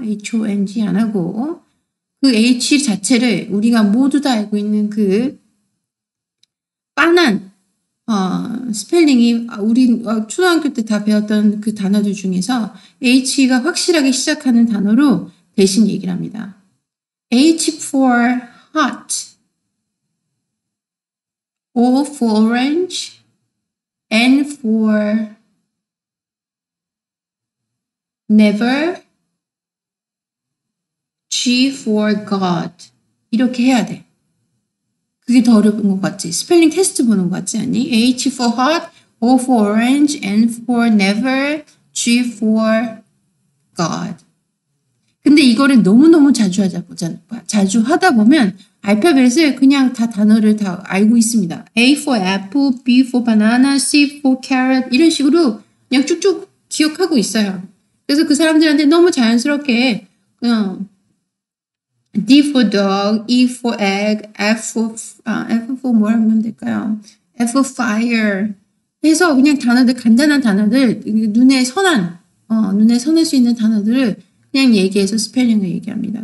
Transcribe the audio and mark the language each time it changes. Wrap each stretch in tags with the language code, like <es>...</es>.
<ko>H-O-N-G 안 하고 그 H 자체를 우리가 모두 다 알고 있는 그 빤한 스펠링이 우리 초등학교 때 다 배웠던 그 단어들 중에서 H가 확실하게 시작하는 단어로 대신 얘기를 합니다.</ko> <en>H for hot, O for orange, N for never, G for God.</en> <ko>이렇게 해야 돼. 그게 더 어려운 것 같지? 스펠링 테스트 보는 것 같지 않니?</ko> <en>H for hot, O for orange, N for never, G for God.</en> <ko>근데 이거를 너무너무 자주 하다 보면 알파벳을 그냥 다 단어를 다 알고 있습니다.</ko> <en>A for apple, B for banana, C for carrot</en> <ko>이런 식으로 그냥 쭉쭉 기억하고 있어요. 그래서 그 사람들한테 너무 자연스럽게 그냥</ko> <en>D for dog, E for egg, F for</en> <ko>뭘 하면 될까요?</ko> <en>F for fire</en> <ko>해서 그냥 단어들, 간단한 단어들, 눈에 선할 수 있는 단어들을 그냥 얘기해서 스펠링을 얘기합니다.</ko>